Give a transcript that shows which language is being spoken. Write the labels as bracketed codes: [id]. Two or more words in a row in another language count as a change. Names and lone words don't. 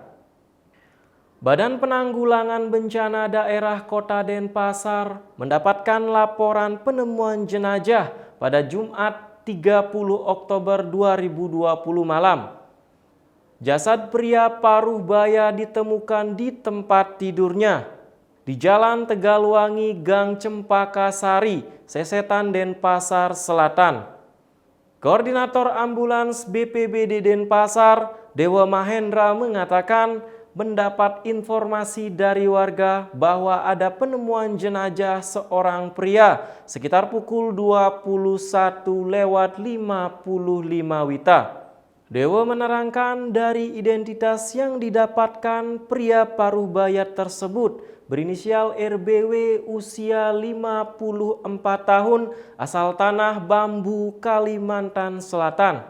[id] Badan Penanggulangan Bencana Daerah Kota Denpasar mendapatkan laporan penemuan jenazah pada Jumat 30 Oktober 2020 malam. Jasad pria paruh baya ditemukan di tempat tidurnya di Jalan Tegalwangi, Gang Cempaka Sari, Sesetan, Denpasar Selatan. Koordinator Ambulans BPBD Denpasar, Dewa Mahendra mengatakan mendapat informasi dari warga bahwa ada penemuan jenazah seorang pria sekitar pukul 21:55 WITA. Dewa menerangkan dari identitas yang didapatkan pria paruh baya tersebut berinisial RBW usia 54 tahun asal Tanah Bambu, Kalimantan Selatan.